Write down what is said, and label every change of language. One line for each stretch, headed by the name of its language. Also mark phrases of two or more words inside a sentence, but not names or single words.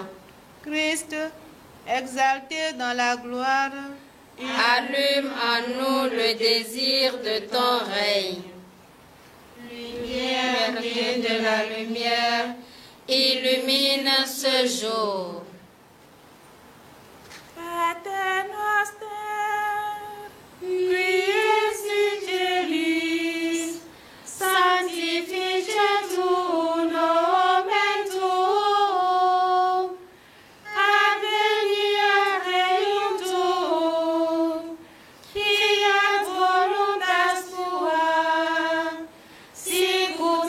French: Christ, exalté dans la gloire, Allume en nous le désir de ton règne. Lumière née de la lumière, illumine ce jour.
Latin: Pater noster, qui es in celis, sanctificetur nomen tuum, adveniat regnum tuum, fiat voluntas tua, sicut